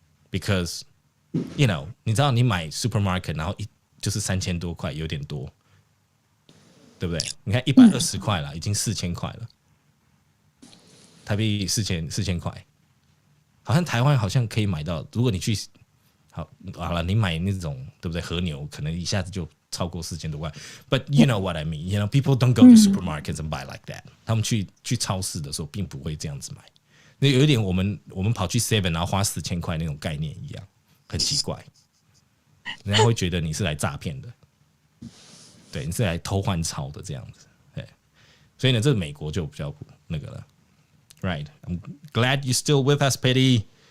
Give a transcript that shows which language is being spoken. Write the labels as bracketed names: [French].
[Chinese] Because你知道你买 supermarket， 然后就是3000多块，有点多，对不对？你看120块了，已经4000块了，台币4000块。好像台湾好像可以买到，如果你去好了，你买那种对不对和牛，可能一下子就超过4000多块。 [English] But you know what I mean? You know, people don't go to supermarkets and buy like that. [Chinese] 他们去超市的时候，并不会这样子买。那有一点我们跑去 Seven 然后花4000块那种概念一样，很奇怪。人家会觉得你是来诈骗的，对，你是来偷换钞的这样子。对，所以呢，这美国就比较那个了。 [English] Right, I'm glad you're still with us, Patty.